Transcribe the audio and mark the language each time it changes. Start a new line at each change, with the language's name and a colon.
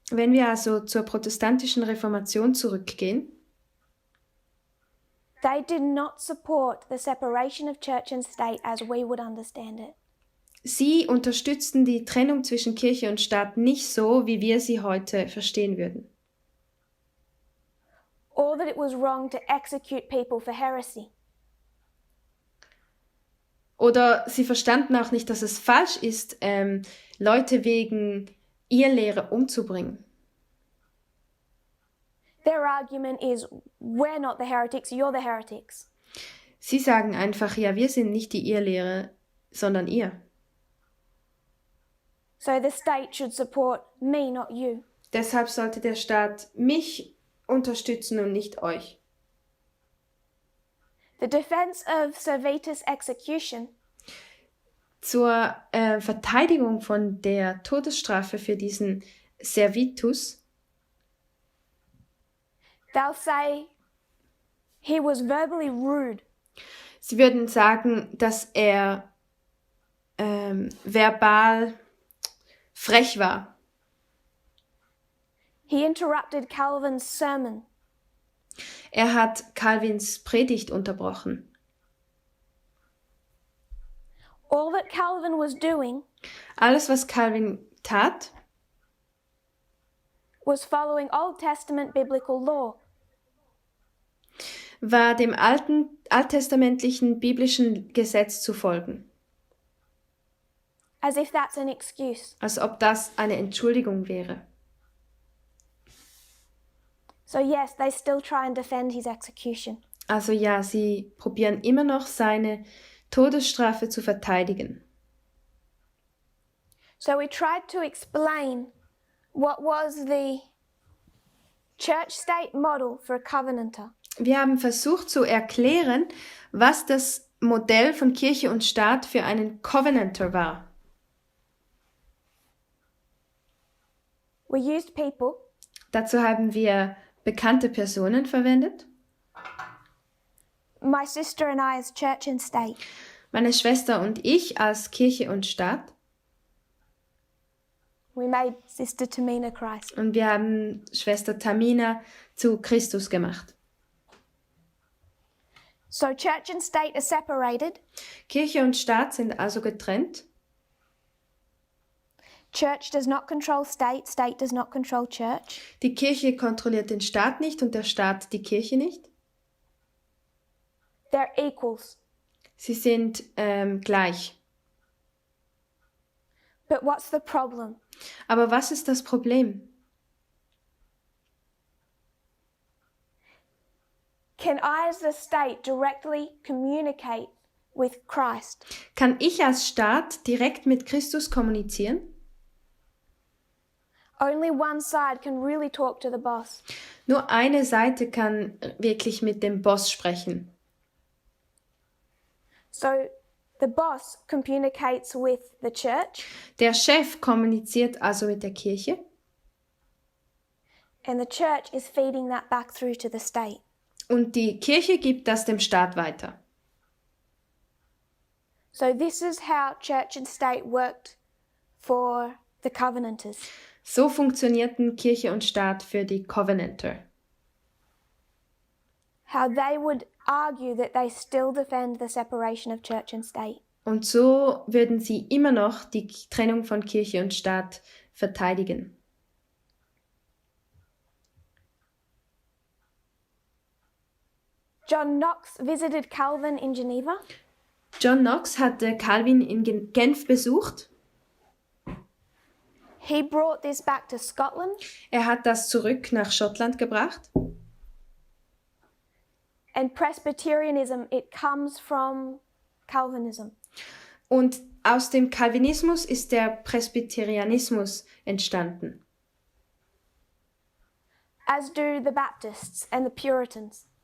German: Wenn wir also zur protestantischen Reformation zurückgehen,
English: they did not support the separation of church and state as we would understand it.
German: sie unterstützten die Trennung zwischen Kirche und Staat nicht so, wie wir sie heute verstehen würden.
English: Or that it was wrong to execute people for heresy.
German: Oder sie verstanden auch nicht, dass es falsch ist, Leute wegen Irrlehre umzubringen.
English: Their argument is, we're not the heretics, you're the heretics.
German: Sie sagen einfach, ja, wir sind nicht die Irrlehrer, sondern ihr.
English: So the state should support me, not you.
German: Deshalb sollte der Staat mich unterstützen und nicht euch.
English: The defense of Servetus' execution
German: Zur Verteidigung von der Todesstrafe für diesen Servetus,
English: they'll say he was verbally rude.
German: sie würden sagen, dass er verbal frech war.
English: He interrupted Calvin's sermon.
German: Er hat Calvins Predigt unterbrochen.
English: All that Calvin was doing
German: Alles, was Calvin tat,
English: was following Old Testament biblical law.
German: war dem alttestamentlichen biblischen Gesetz zu folgen,
English: As if that's an excuse.
German: als ob das eine Entschuldigung wäre.
English: So yes, they still try and defend his execution.
German: Also ja, sie probieren immer noch seine Todesstrafe zu verteidigen.
English: So we tried to explain what was the church-state model for a covenanter.
German: Wir haben versucht zu erklären, was das Modell von Kirche und Staat für einen Covenanter war.
English: We used people.
German: Dazu haben wir bekannte Personen verwendet.
English: My sister and I as church and state.
German: Meine Schwester und ich als Kirche und Staat.
English: We made Sister Tamina Christ.
German: Und wir haben Schwester Tamina zu Christus gemacht.
English: So church and state are separated.
German: Kirche und Staat sind also getrennt.
English: Church does not control state, state does not control church.
German: Die Kirche kontrolliert den Staat nicht und der Staat die Kirche nicht.
English: They're equals.
German: Sie sind gleich.
English: But what's the problem?
German: Aber was ist das Problem?
English: Can I as the state directly communicate with Christ?
German: Kann ich als Staat direkt mit Christus kommunizieren?
English: Only one side can really talk to the boss.
German: Nur eine Seite kann wirklich mit dem Boss sprechen.
English: So the boss communicates with the church.
German: Der Chef kommuniziert also mit der Kirche.
English: And the church is feeding that back through to the state.
German: Und die Kirche gibt das dem Staat weiter.
English: So this is how church and state worked for the Covenanters.
German: So funktionierten Kirche und Staat für die Covenanter.
English: How they would argue that they still defend the separation of church and state.
German: Und so würden sie immer noch die Trennung von Kirche und Staat verteidigen.
English: John Knox visited Calvin in Geneva.
German: John Knox hatte Calvin in Genf besucht.
English: He brought this back to Scotland.
German: Er hat das zurück nach Schottland gebracht.
English: And Presbyterianism, it comes from Calvinism.
German: Und aus dem Calvinismus ist der Presbyterianismus entstanden.
English: As do the Baptists and the Puritans.